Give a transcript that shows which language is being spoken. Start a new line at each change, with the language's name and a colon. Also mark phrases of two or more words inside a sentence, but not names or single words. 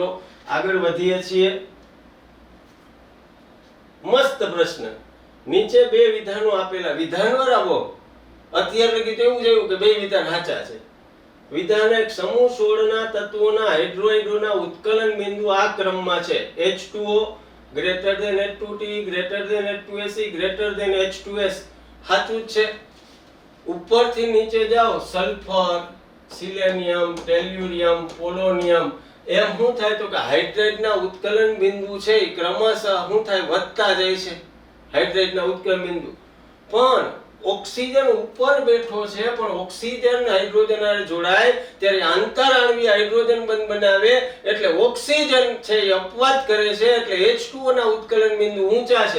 Gujarati: આગળ વધીએ છીએ. મસ્ત પ્રશ્ન. નીચે બે વિધાનો આપેલા. વિધાન વરાવો અત્યાર લગી તો એવું જોયું કે બે વિધાન સાચા છે. વિધાન 1 સમૂહ 16 ના તત્વોના હાઇડ્રોઇડોના ઉત્કલન બિંદુ આ ક્રમમાં છે.
English: H2O greater than H2T greater than H2SE greater than H2S.
Gujarati: સાચું છે. ઉપરથી નીચે જાઓ સલ્ફર, સિલેનિયમ, ટેલ્યુરિયમ, પોલોનિયમ એમ શું થાય તો કે હાઇડ્રેટના ઉત્કલન બિંદુ છે એ ક્રમશઃ શું થાય વધતા જાય છે. હાઇડ્રેટના ઉત્કલન બિંદુ પણ ઓક્સિજન ઉપર બેઠો છે પણ ઓક્સિજન હાઇડ્રોજન હારે જોડાય ત્યારે આંતરાણવીય હાઇડ્રોજન બંધ બનાવે એટલે ઓક્સિજન છે એ અપવાદ કરે છે એટલે H2O ના ઉત્કલન બિંદુ ઊંચા છે.